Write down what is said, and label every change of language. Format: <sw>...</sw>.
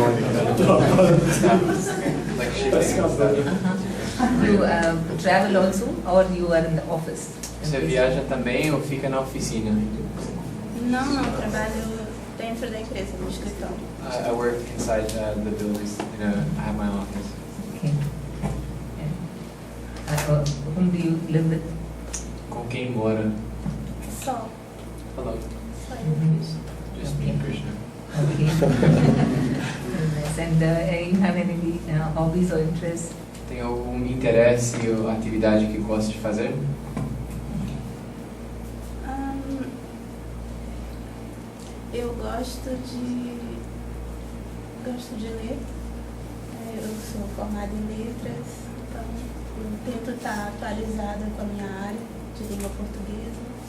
<en>Like shipping and stuff. You travel also, or you are in the office?</en> <pt>Você viaja também ou fica na oficina? Não, trabalho dentro da empresa, no escritório.</pt> <en>I work inside the buildings. I have my office. Okay. And, whom do you live with?</en> <pt>Com quem mora? Só.</pt> <en>Hello.</en> <pt>Só eu fiz.</pt> <en>Just me and Krishna. Okay. Nice. And you have any hobbies or interests?</en> <pt>Tem algum interesse ou atividade que gosta de fazer? Eu gosto de ler. Eu sou formada em letras, então eu tento estar atualizada com a minha área de língua portuguesa.</pt>